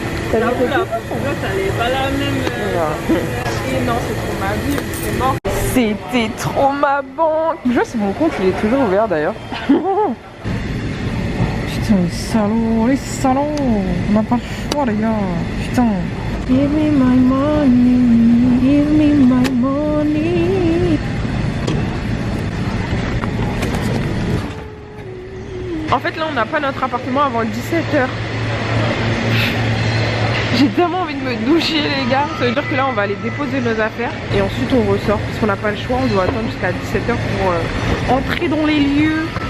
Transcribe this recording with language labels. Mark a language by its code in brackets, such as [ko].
[fr] T'as vu la pourquoi ça n'est pas la même. Et non, c'est trop ma vie, c'est mort. C'était trop ma banque. Je vois si mon compte il est toujours ouvert d'ailleurs. Putain, les salauds, on n'a pas le choix les gars. Putain. [en] Give me my money, give me my money. [fr] En fait là on n'a pas notre appartement avant 17h. J'ai tellement envie de me doucher les gars. Ça veut dire que là on va aller déposer nos affaires et ensuite on ressort parce qu'on n'a pas le choix. On doit attendre jusqu'à 17h pour entrer dans les lieux.